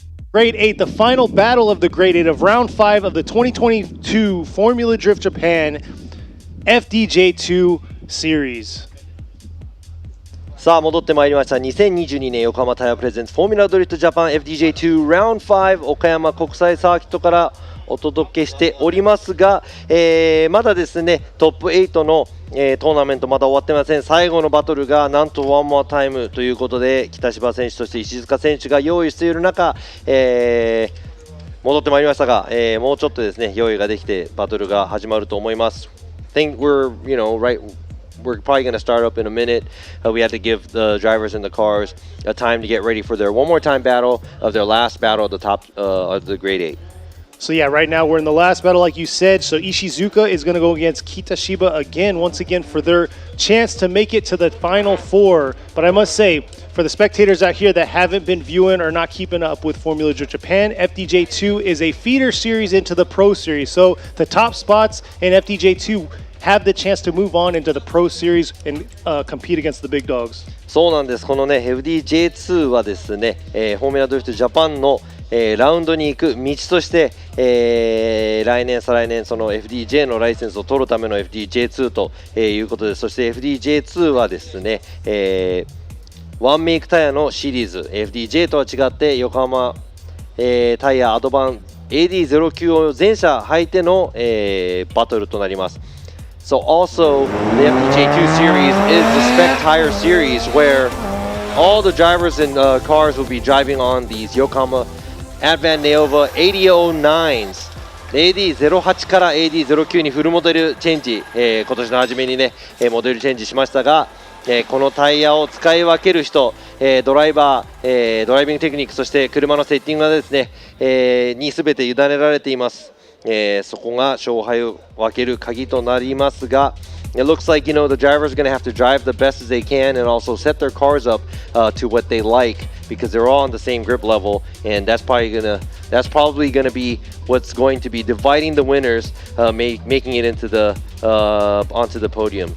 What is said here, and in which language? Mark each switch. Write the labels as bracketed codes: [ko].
[en] Grade 8, the final battle of the Grade 8 of Round 5 of the 2022 Formula Drift Japan FDJ2 Series. [ja] さあ戻ってまいりました。2022年横浜タイヤプレゼンツフォーミュラドリフトジャパン FDJ2 Round5 岡山国際サーキットからお届けしておりますが、まだですねトップ8の、トーナメントまだ終わってません。最後のバトルがなんとワンモアタイムということで北芝選手そして石塚選手が用意している中、戻ってまいりましたが、もうちょっとですね用意ができてバトルが始まると思います。 [en] Think we're We're probably going to start up in a minute. We have to give the drivers in the cars a time to get ready for their one more time battle of their last battle at the top of the grade 8. So yeah, right now we're in the last battle like you said. So Ishizuka is going to go against Kitashiba again, once again for their chance to make it to the final four. But I must say, for the spectators out here that haven't been viewing or not keeping up with Formula Drift Japan, FDJ2 is a feeder series into the Pro Series. So the top spots in FDJ2 have the chance to move on into the Pro Series and compete against the big dogs. [ja] そうなんです。このね FDJ2 はですね、フォーミュラドリフトジャパンの、ラウンドに行く道として、来年再来年その FDJ のライセンスを取るための FDJ2 と、いうことです。そして FDJ2 はですね、ワンメイクタイヤのシリーズ FDJ とは違って横浜、タイヤアドバン AD09 を全車履いての、バトルとなります。 [en] So also, the FDJ2 series is the spec tire series where all the drivers and cars will be driving on these Yokohama Advan Neova 8009s。 [ja] AD08 から AD09 にフルモデルチェンジ、今年の初めにね、モデルチェンジしましたが、このタイヤを使い分ける人、ドライバー、ドライビングテクニック、そして車のセッティングがですね、に全て委ねられています。そこが勝敗を分ける鍵となりますが、 [en] it looks like, the drivers are going to have to drive the best as they can and also set their cars up to what they like, because they're all on the same grip level, and that's probably going to be what's going to be dividing the winners, making it into onto the podium.